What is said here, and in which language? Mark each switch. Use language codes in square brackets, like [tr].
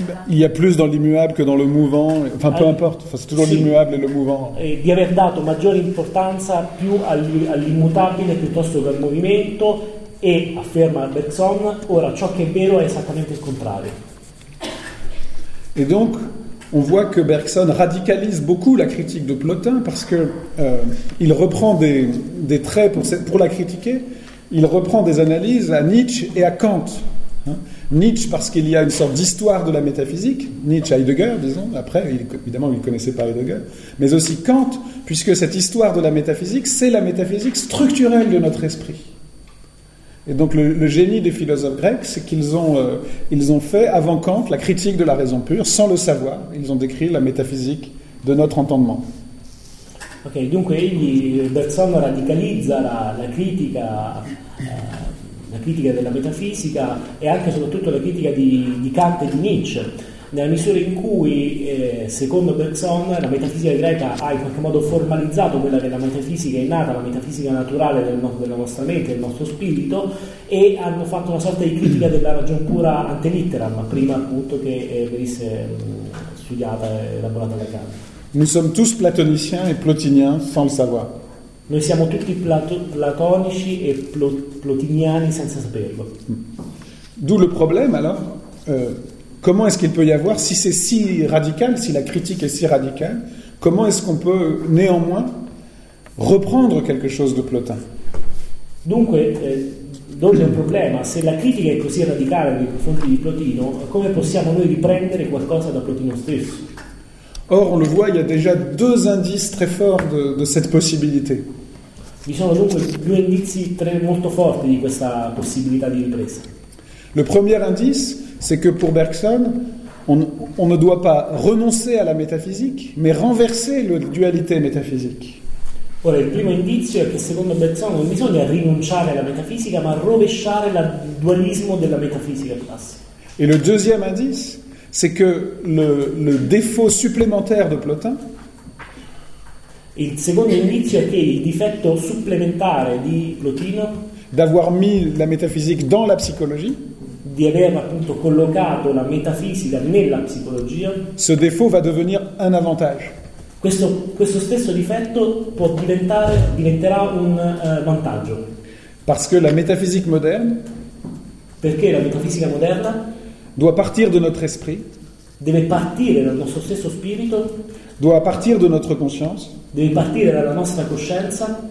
[fr] Il y a plus dans l'immuable que dans le mouvant, enfin peu importe, enfin, c'est toujours sì. L'immuable et le mouvant. [it] Et di aver dato maggiore importanza più all'immutabile piuttosto che al movimento, e afferma Bergson, ora ciò che è vero è esattamente il contrario. [fr] Et donc, on voit que Bergson radicalise beaucoup la critique de Plotin parce que il reprend des traits pour la critiquer, il reprend des analyses à Nietzsche et à Kant. Nietzsche parce qu'il y a une sorte d'histoire de la métaphysique, Nietzsche, Heidegger disons, après évidemment il ne connaissait pas Heidegger, mais aussi Kant, puisque cette histoire de la métaphysique c'est la métaphysique structurelle de notre esprit. Et donc le génie des philosophes grecs, c'est qu'ils ont, fait avant Kant la critique de la raison pure, sans le savoir. Ils ont décrit la métaphysique de notre entendement. [it] Ok, dunque egli, Bergson radicalizza la critica, la critica della metafisica e anche soprattutto la critica di Kant e di Nietzsche, nella misura in cui, secondo Bergson, la metafisica greca ha in qualche modo formalizzato quella che è la metafisica innata, la metafisica naturale della nostra mente, del nostro spirito, e hanno fatto una sorta di critica della ragion pura ante litteram, prima appunto che venisse studiata e elaborata da Kant. [fr] Nous sommes tous platoniciens et plotiniens sans le savoir. [it] Noi siamo tutti platonici e plotiniani senza saperlo. [fr] D'où le problème alors? Comment est-ce qu'il peut y avoir, si c'est si radical, si la critique est si radicale, comment est-ce qu'on peut néanmoins reprendre quelque chose de Plotin? [it] Dunque, dove è un problema? Se la critica è così radicale nei confronti di Plotino, come possiamo noi riprendere qualcosa da Plotino stesso? [fr] Or, on le voit, il y a déjà deux indices très forts de cette possibilité. [it] Ci sono dunque due indizi molto forti di questa possibilità di ripresa. [fr] Le premier indice, c'est que pour Bergson, on ne doit pas renoncer à la métaphysique, mais renverser la dualité métaphysique. [it] Ora, il primo indizio è che secondo Bergson non bisogna rinunciare alla metafisica, ma rovesciare il dualismo della metafisica classica. [fr] Et le deuxième indice, c'est que le défaut supplémentaire de Plotin. [it] Il secondo indizio è che il difetto supplementare di Plotino. [fr] D'avoir mis la métaphysique dans la psychologie. [it] Di aver appunto collocato la metafisica nella psicologia. [fr] Ce défaut va devenir un avantage. [it] Questo stesso difetto diventerà un vantaggio. [fr] Parce que la métaphysique moderne. [it] Perché la metafisica moderna. [fr] Doit partir de notre esprit. [it] Deve partire dal nostro stesso spirito. [fr] Doit partir de notre conscience. [it] Deve partire dalla nostra coscienza.